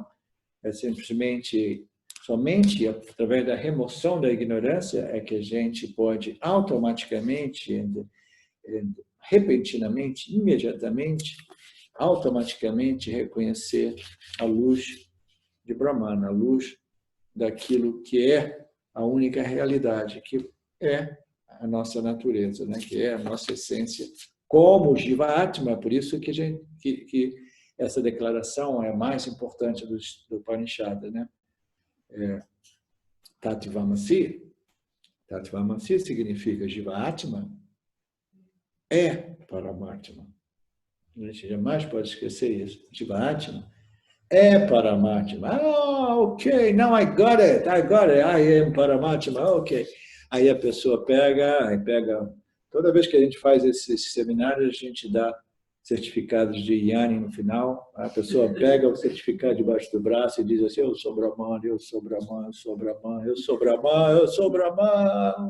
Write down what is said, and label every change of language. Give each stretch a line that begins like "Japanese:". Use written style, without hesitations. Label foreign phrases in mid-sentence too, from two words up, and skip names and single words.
Portuguese: É simplesmente, somente através da remoção da ignorância é que a gente pode automaticamente, repentinamente, imediatamente, automaticamente reconhecer a luz de Brahman, a luz daquilo que é a única realidade, que é a nossa natureza, né? Que é a nossa essência, como
Sanskrit: Jiva Atma.
Portuguese: Por isso que essa declaração é a mais importante do Upanishad, né? Tattvamasi. Tattvamasi significa
Sanskrit: Jiva Atma
Portuguese: é Paramatma. A gente jamais pode esquecer isso.
Sanskrit: Jiva Atma
Portuguese: é Paramatma.
English: Ah, ok, now I got it, I am Paramatma, ok.
Portuguese: Aí a pessoa pega. Toda vez que a gente faz esses seminários, a gente dá certificados de Yanni no final. A pessoa pega o certificado debaixo do braço e diz assim: eu sou Brahman, eu sou Brahman, eu sou Brahman, eu sou Brahman, eu sou Brahman.